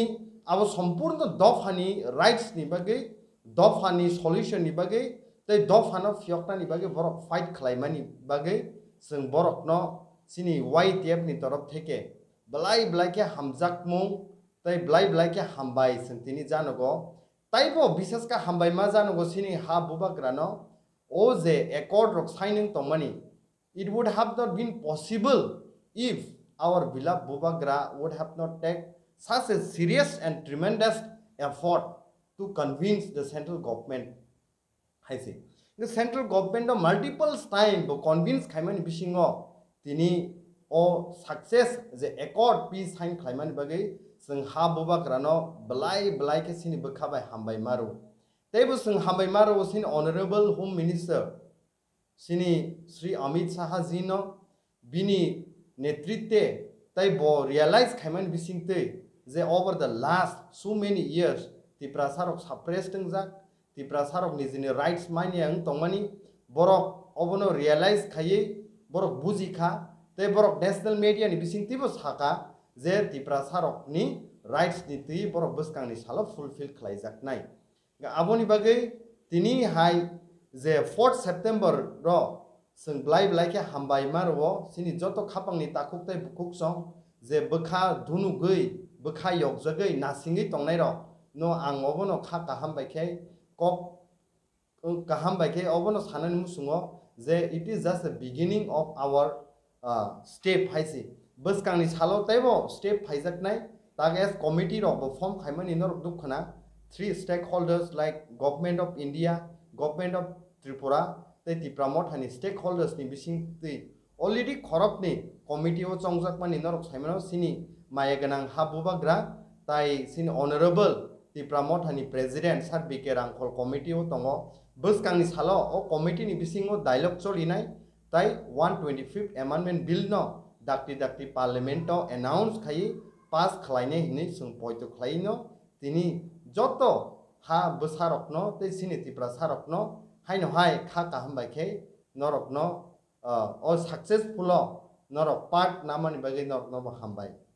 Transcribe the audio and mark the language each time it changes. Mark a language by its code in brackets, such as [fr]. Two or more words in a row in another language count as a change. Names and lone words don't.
[trp] abo sampurno dofani rights ni bagai dofani solution ni bagai tai dofano fyokna ni bagai borok fight khlaimani bagai sung borok no sini YTF ni torof theke blai ke hamjak mung tai blai ke hambai sung tini janogo taibo bisas ka hambai ma janogo sini ha bubagra no o je accord rok signing tongmani [en] it would have not been possible if our beloved bubagra would have not take such a serious and tremendous effort to convince the central government I see the central government of multiple time to convince [trp] khaimani bisingo tini o success je accord peace sign khaimani bagai sung ha bubagra no blai ke sini bkhabai hambai maru teibo sung hambai maru sin [en] honorable home minister [trp] sini Sri Amit Shah ji no bini netritwe taibo realize khaimani bisingte je [en] over the last so many years [trp] tipra sarok suppressed jak tipra sarok nijini rights mani ang tongmani borok obono realize khaye borok buji kha te borok [en] national media [trp] ni bisingtibo saka je tipra sarok ni rights ni tui borok bwskang ni salo fulfill khlaijak nai ga aboni bagai tini hai je 4 September ro sung blai ke hambai marwo sini joto khapang ni takhuk tai bukuk song je bkha dhunu gei bkha yok jagai nasingi tongnai ro no ang obono kha kaham baikhai kok kaham baike obono sanani musungo je [en] it is just the beginning of our step [trp] haisi bwskangni salo taibo step phaijak nai tag as committee rok form khaimani nor dukhana 3 [en] stakeholders like government of India government of Tripura [trp] tai Tipramot hani stakeholders ni bising ti already khorok ni committee o chongjak mani norok saimano sini mayaganang habubagra tai sini honorable Tipramot hani president sar BK Rangkhol committee o tongo bwskangni salo o committee ni bisingo dialogue cholinai tai [en] 125th amendment bill [trp] no dakti parliament o announce khai pass khlainai hini sung poito khlaino tini joto ha bwsarok no tei sini tipra sarok no haino hai kha kaham baikhe norok no o successful norok part namani bagai norok no hambai